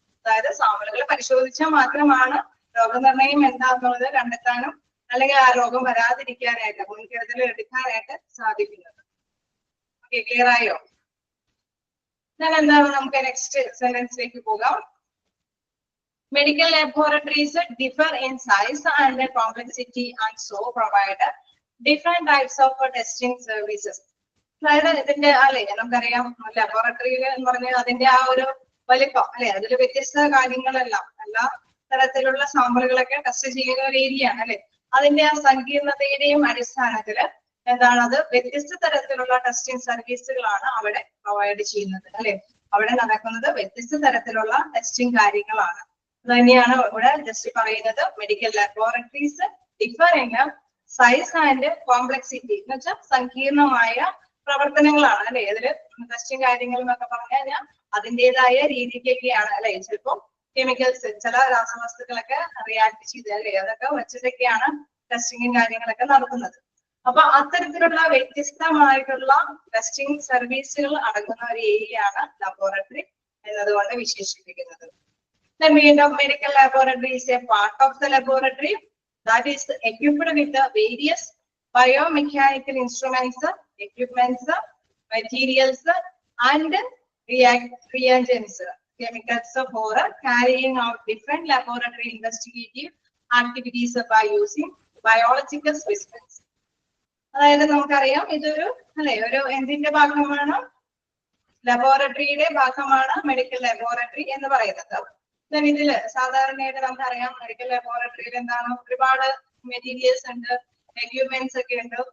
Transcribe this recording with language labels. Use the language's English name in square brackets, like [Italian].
[Malayalam] അതായത് സാമ്പിളുകൾ പരിശോധിച്ചാൽ മാത്രമാണ് രോഗനിർണയം എന്താണെന്നുള്ളത് കണ്ടെത്താനും അല്ലെങ്കിൽ ആ രോഗം വരാതിരിക്കാനായിട്ട് മുൻകരുതൽ എടുക്കാനായിട്ട് സാധിക്കുന്നത്. ഓക്കെ, ക്ലിയർ ആയോ? ഞാൻ എന്താണ് നമുക്ക് നെക്സ്റ്റ് സെന്റൻസിലേക്ക് പോകാം. [English] Medical laboratories differ in size and complexity and so provide different types of testing services. [Malayalam] അതായത് ഇതിന്റെ അല്ലെ നമുക്കറിയാം ലബോറട്ടറിയിൽ എന്ന് പറഞ്ഞാൽ അതിന്റെ ആ ഒരു വലിപ്പം അല്ലെ, അതിൽ വ്യത്യസ്ത കാര്യങ്ങളെല്ലാം എല്ലാ തരത്തിലുള്ള സാമ്പിളുകളൊക്കെ ടെസ്റ്റ് ചെയ്യുന്ന ഒരു ഏരിയ ആണ് അല്ലെ. അതിന്റെ ആ സങ്കീർണതയുടെയും അടിസ്ഥാനത്തില് എന്താണ് അത് വ്യത്യസ്ത തരത്തിലുള്ള ടെസ്റ്റിംഗ് സർവീസുകളാണ് അവിടെ പ്രൊവൈഡ് ചെയ്യുന്നത് അല്ലെ. അവിടെ നടക്കുന്നത് വ്യത്യസ്ത തരത്തിലുള്ള ടെസ്റ്റിംഗ് കാര്യങ്ങളാണ്. തന്നെയാണ് ഇവിടെ ജസ്റ്റ് പറയുന്നത്. [English] medical laboratories differ in size and complexity [Malayalam] എന്ന് വെച്ചാൽ സങ്കീർണമായ പ്രവർത്തനങ്ങളാണ് അല്ലെ. ഇതില് ടെസ്റ്റിംഗ് കാര്യങ്ങൾ എന്നൊക്കെ പറഞ്ഞു കഴിഞ്ഞാൽ അതിൻ്റെതായ രീതിക്കൊക്കെയാണ് അല്ലെ. ചിലപ്പോൾ കെമിക്കൽസ് ചില രാസവസ്തുക്കളൊക്കെ റിയാക്ട് ചെയ്ത് അല്ലെ അതൊക്കെ വെച്ചിട്ടൊക്കെയാണ് ടെസ്റ്റിങ്ങും കാര്യങ്ങളൊക്കെ നടത്തുന്നത്. അപ്പൊ അത്തരത്തിലുള്ള വ്യത്യസ്തമായിട്ടുള്ള ടെസ്റ്റിംഗ് സർവീസുകൾ അടങ്ങുന്ന ഒരു ഏരിയയാണ് ലബോറട്ടറി എന്നതുകൊണ്ട് വിശേഷിപ്പിക്കുന്നത്. [English] The medical laboratory is a part of the laboratory that is equipped with the various biomechanical instruments, equipments, materials, and reagents, chemicals for carrying out different laboratory investigative activities by using biological specimens. [Malayalam] അതായത് നമുക്കറിയാം ഇതൊരു അല്ലെ ഒരു എന്തിന്റെ ഭാഗമാണ്? ലബോറട്ടറിയുടെ ഭാഗമാണ് medical laboratory എന്ന് പറയുന്നത്. ഇതില് സാധാരണയായിട്ട് നമുക്കറിയാം മെഡിക്കൽ ലബോറട്ടറിയിൽ എന്താണ് ഒരുപാട് മെറ്റീരിയൽസ് ഉണ്ട്, എക്യുപ്മെന്റ്സ് ഒക്കെ ഉണ്ട്.